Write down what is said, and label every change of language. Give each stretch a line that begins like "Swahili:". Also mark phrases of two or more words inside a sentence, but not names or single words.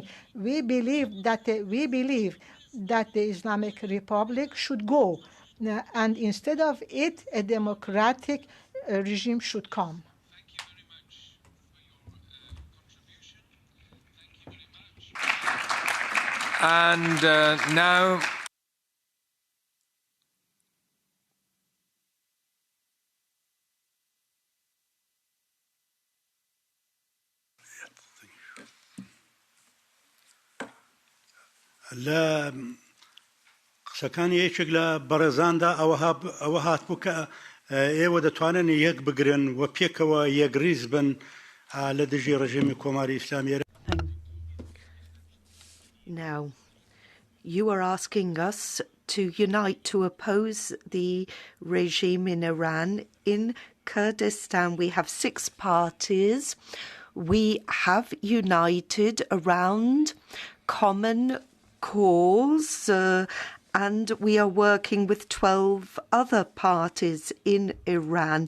English: We believe that the Islamic Republic should go, and instead of it, a democratic regime should come. Thank you very much for your contribution. Thank you very much. And now...
Central Kurdish: لا قسەکانی یەکێک لە بەڕێزاندا ئەوە هاتبوو کە ئێوە دەتوانن یەک بگرن و پێکەوە یەکریز بن لە دژی ڕژیمی کۆماری ئیسلامی.
English: Now, you are asking us to unite to oppose the regime in Iran. In Kurdistan, we have 6 parties. We have united around common cause, and we are working with 12 other parties in Iran.